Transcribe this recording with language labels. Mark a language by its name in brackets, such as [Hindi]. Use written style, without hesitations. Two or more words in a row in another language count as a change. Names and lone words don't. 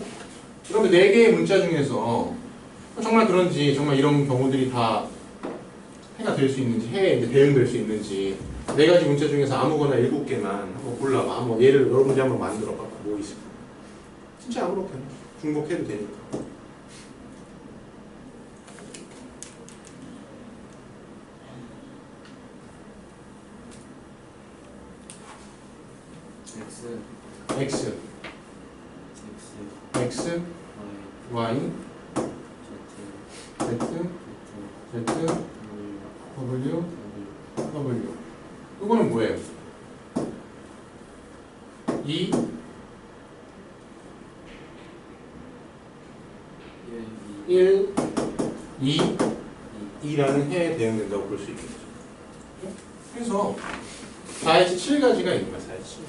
[Korean] 그러면 4개의 문자 중에서 정말 그런지, 정말 이런 경우들이 다 해가 될 수 있는지, 해에 이제 대응될 수 있는지, 4가지 문자 중에서 아무거나 7개만 한번 골라봐. 한번 예를 여러분들이 한번 만들어봐. 뭐 있을까? 진짜 아무렇게나 중복해도 되니까. X, X, X, X, Y, Y, Z, Z, Z, Z, W, W. 이거는 뭐예요? 2, 1, 2, 2라는 해에 대응된다고 볼 수 있겠죠. 그래서 4에서 7가지가 있는 거야, 4에서 7.